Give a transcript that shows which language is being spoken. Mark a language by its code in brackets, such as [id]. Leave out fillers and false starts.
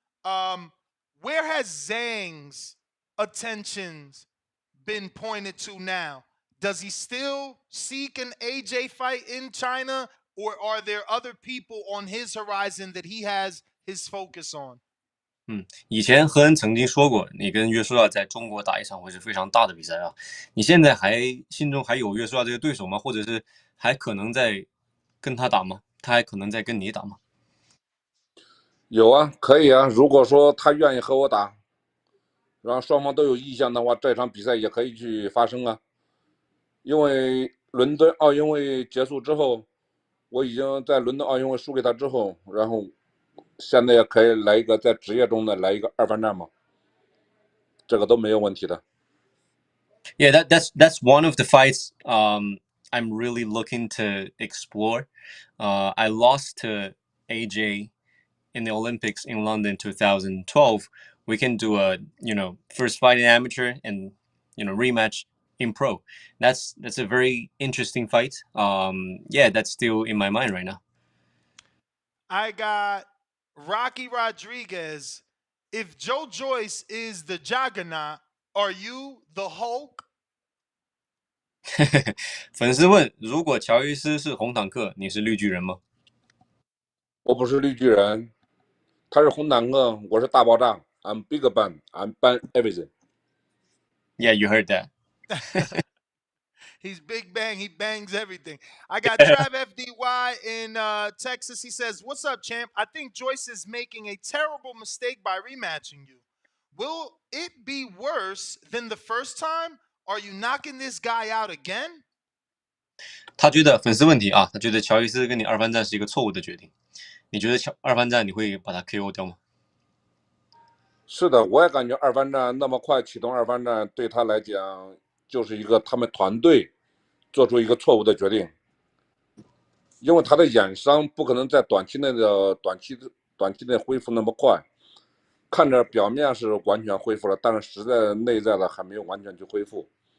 [en] Where has Zhang's attentions been pointed to now? Does he still seek an AJ fight in China, or are there other people on his horizon that he has his focus on? [zh] 以前赫恩曾经说过，你跟约书亚在中国打一场会是非常大的比赛啊。你现在心中还有约书亚这个对手吗？或者是还可能在跟他打吗？他还可能在跟你打吗？有啊，可以啊。如果说他愿意和我打，然后双方都有意向的话，这场比赛也可以去发生啊。因为伦敦奥运会结束之后，我已经在伦敦奥运会输给他之后，然后现在也可以来一个在职业中的来一个二番战嘛，这个都没有问题的。 [en] Yeah, that's one of the fights I'm really looking to explore. I lost to AJ in the Olympics in London 2012. We can do a first fight in amateur and rematch in pro. That's a very interesting fight. Yeah, that's still in my mind right now. I got Rocky Rodriguez. If Joe Joyce is the juggernaut, are you the Hulk? [zh] 粉丝问：如果乔伊斯是红坦克，你是绿巨人吗？我不是绿巨人，他是红坦克，我是大爆炸。 [en] I'm Big Bang, I'm Bang everything. Yeah, you heard that. He's Big Bang. He bangs everything. I got Trav FDY in Texas. He says, "What's up, champ? I think Joyce is making a terrible mistake by rematching you. Will it be worse than the first time? Are you knocking this guy out again?" [zh] 他觉得粉丝问题啊，他觉得乔伊斯跟你二番战是一个错误的决定。你觉得二番战你会把他 KO 掉吗？是的，我也感觉二番战那么快启动二番战，对他来讲就是一个他们团队做出一个错误的决定，因为他的眼伤不可能在短期内恢复那么快，看着表面是完全恢复了，但是实在内在的还没有完全去恢复。